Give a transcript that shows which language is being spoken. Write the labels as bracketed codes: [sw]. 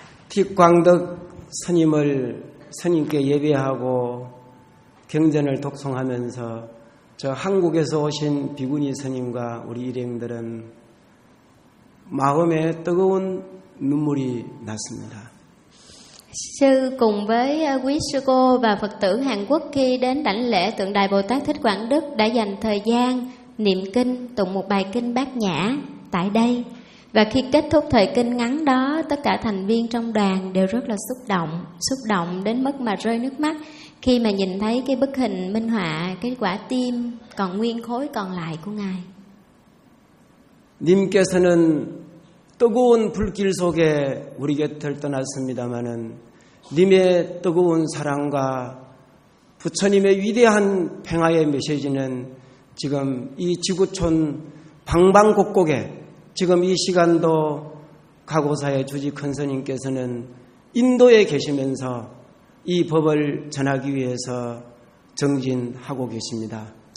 [ko] Thích Quảng Đức 스님을 스님께 예배하고 경전을 독송하면서 저 한국에서 오신 비구니 스님과 우리 일행들은 마음에 뜨거운 눈물이 났습니다. [vi] Sư cùng với quý sư cô và Phật tử Hàn Quốc khi đến đảnh lễ tượng đài Bồ Tát Thích Quảng Đức đã dành thời gian niệm kinh, tụng một bài kinh Bát Nhã tại đây. Và khi kết thúc thời kinh ngắn đó, tất cả thành viên trong đoàn đều rất là xúc động đến mức mà rơi nước mắt khi mà nhìn thấy cái bức hình minh họa, cái quả tim còn nguyên khối còn lại của Ngài. [ko] 님께서는 뜨거운 불길 속에 우리 곁을 떠났습니다마는 님의 뜨거운 사랑과 부처님의 위대한 평화의 메시지는 지금 이 지구촌 방방곡곡에 지금 이 시간도 각오사의 주지 큰스님께서는 인도에 계시면서 이 법을 전하기 위해서 정진하고 계십니다.